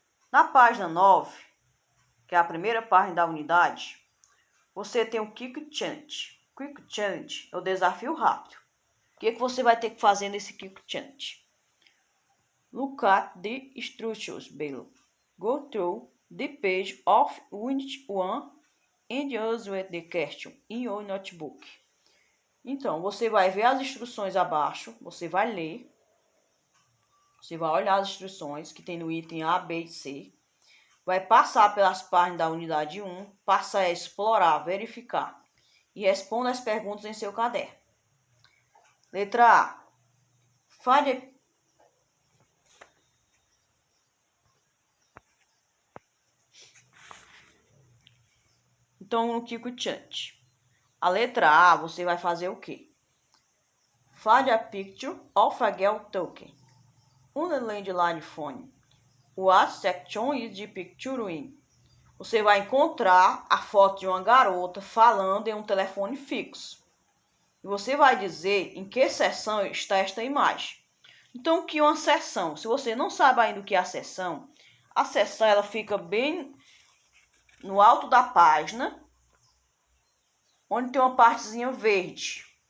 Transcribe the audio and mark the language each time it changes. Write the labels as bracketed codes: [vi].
[pt] Na página 9, que é a primeira página da unidade, você tem o Quick Challenge. Quick Challenge é o desafio rápido. O que você vai ter que fazer nesse Quick Challenge? [en] Look at the instructions below. Go through the page of Unit 1 and answer the question in your notebook. [pt] Então, você vai ver as instruções abaixo, você vai ler, você vai olhar as instruções que tem no item A, B e C, vai passar pelas páginas da unidade 1, passa a explorar, verificar e responda as perguntas em seu caderno. Letra A. Então, no Quick Challenge, a letra A, você vai fazer o quê? [en] Find a picture of a girl talking on the landline phone. What section is the picture in? [pt] Você vai encontrar a foto de uma garota falando em um telefone fixo. E você vai dizer em que seção está esta imagem. Então, o que é uma seção? Se você não sabe ainda o que é a seção ela fica bem no alto da página, onde tem uma partezinha verde.